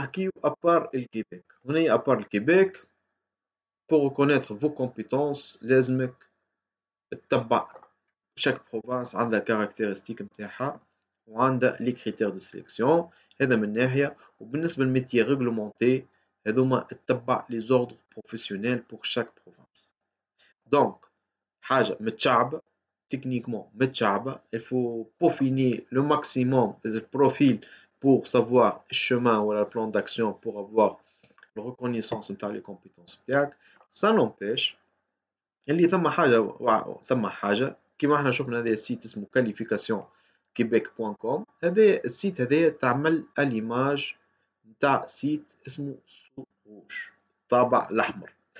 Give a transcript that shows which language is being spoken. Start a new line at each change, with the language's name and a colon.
Arabic: نحكيو ابار الكيبيك. هنا ابار الكيبيك
French: pour reconnaître vos compétences
Arabic: لازمك تتبع chaque province عندها الكاركتيرستيك نتاعها وعندها لي كريتير دو سيليكسيون. هذا من ناحية. وبالنسبة للميتيي ريغلومونتي هذوما تتبع لي زوردر بروفيسيونيل بور شاك بروفانس. دونك حاجة متشعبة تكنيكمون متشعبة،
French: il faut peaufiner le maximum le profil pour savoir le chemin ou le plan d'action pour avoir la reconnaissance نتاع les compétences نتاعك.
Arabic: ça n'empêche اللي ثم حاجة كيما احنا شفنا هذا السيت اسمه qualification quebec.com. هذا السيت هذا تعمل اليماج نتاع سيت اسمه سوروج الطابع الأحمر.